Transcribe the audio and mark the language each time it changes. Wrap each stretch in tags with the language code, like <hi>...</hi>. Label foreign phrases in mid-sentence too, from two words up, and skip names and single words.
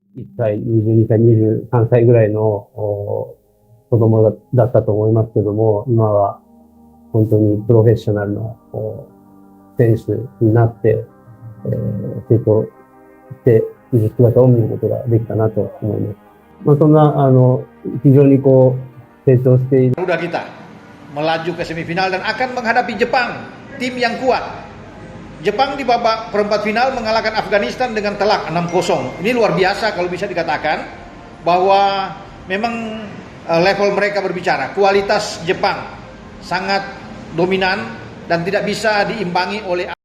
<ja>1 歳、22歳、23歳ぐらいの子供だったと思いますけども、今は本当にプロフェッショナルの選手になって、成功している姿を見ることができたなと思います。そんな、非常に成長している。</ja> <id>Garuda kita melaju ke semifinal dan akan menghadapi Jepang, tim yang kuat. Jepang di babak perempat final mengalahkan Afghanistan dengan telak 6-0. Ini luar biasa kalau bisa dikatakan bahwa memang level mereka berbicara. Kualitas Jepang sangat dominan dan tidak bisa diimbangi oleh.</id>